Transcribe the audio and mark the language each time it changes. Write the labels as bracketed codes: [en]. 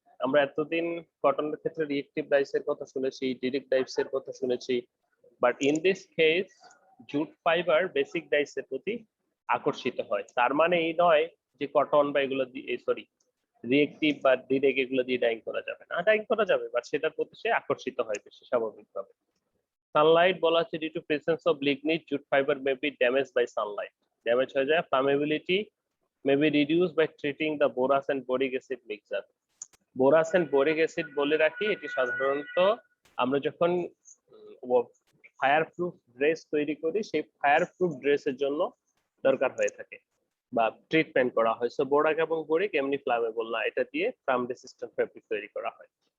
[bn] আমরা এতদিন কটনের ক্ষেত্রে রিয়েক্টিভ ডাইস এর কথা শুনেছি, ডিরেক্ট ডাইস এর কথা শুনেছি, [en] but in this case [bn] jute fibre basic dice এর প্রতি আকর্ষিত হয়। তার মানে এই নয় যে কটন বা এগুলো দিয়ে, সরি, রিয়েক্টিভ বা ডিরেক্ট এগুলো দিয়ে ডাইং করা যাবে না, ডাইং করা যাবে, বাট সেটার প্রতি সে আকর্ষিত হয় বেশি স্বাভাবিকভাবে। [en] sunlight [bn] বলা আছে [en] due to presence of lignin jute fibre may be damage by sunlight, damage [bn] হয়ে যায়। [en] Flammability may be reduced by treating the borax and boric acid mixture. [bn] বোরাস and boric acid বলে রাখি, এটি সাধারণত আমরা যখন ফায়ার প্রুফ ড্রেস তৈরি করি সেই ফায়ার প্রুফ ড্রেসের জন্য দরকার হয়ে থাকে বা ট্রিটমেন্ট করা হয়। সো বোরাক এবং বোরিক এমনি ফ্লামেবল না, এটা দিয়ে ফ্লাম রেসিস্ট্যান্ট ফেব্রিক তৈরি করা হয়।